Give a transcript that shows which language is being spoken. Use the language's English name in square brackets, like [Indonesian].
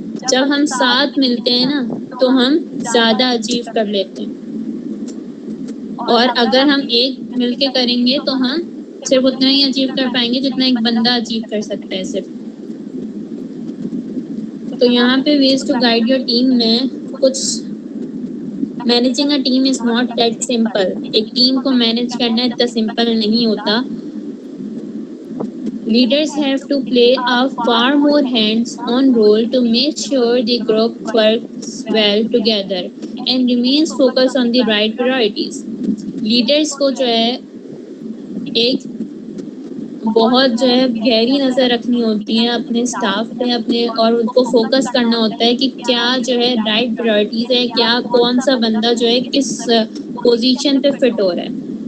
[Urdu] جب ہم ساتھ ملتے ہیں نا تو ہم زیادہ اچیو کر لیتے ہیں, اور اگر ہم ایک مل کے کریں گے تو ہم صرف اتنا ہی اچیو کر پائیں گے جتنا ایک بندہ اچیو کر سکتا ہے صرف. تو یہاں پہ ways to guide your team میں کچھ, [English] Managing a team is not that simple. [Urdu] ایک ٹیم کو مینیج کرنا اتنا سمپل نہیں ہوتا. [English] Leaders have to play a far more hands-on role to make sure the group works well together and remains focused on the right priorities. [Urdu] Leaders کو جو ہے ایک بہت جو ہے گہری نظر رکھنی ہوتی ہے اپنے اسٹاف پہ, اپنے, اور ان کو فوکس کرنا ہوتا ہے کہ کیا جو ہے رائٹ پرائورٹیز ہے, کیا کون سا بندہ جو ہے کس پوزیشن پہ فٹ ہو رہا ہے.